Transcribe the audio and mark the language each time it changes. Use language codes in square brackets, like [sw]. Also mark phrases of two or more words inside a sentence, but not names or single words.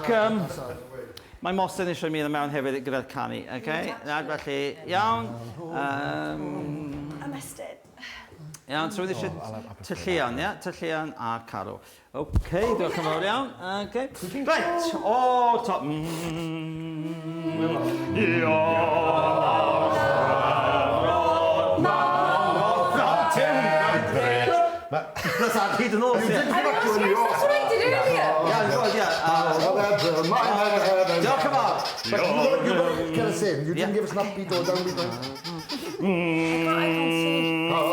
[cy] Mae Mostyn eisiau ymuno mewn hefyd gyda'r canu, okay? Felly, iawn. Ymestyn. Iawn, so wedi eisiau tylluan, ie? Tylluan a carw. OK, diolch yn fawr iawn. OK. [en] Right, o top. That's our [cy] hyd yn oes, ie. [en] That's what I did earlier. [cy] Diolch yn fawr. [en] But you can sing. You didn't give us enough beat or downbeat. I can't see.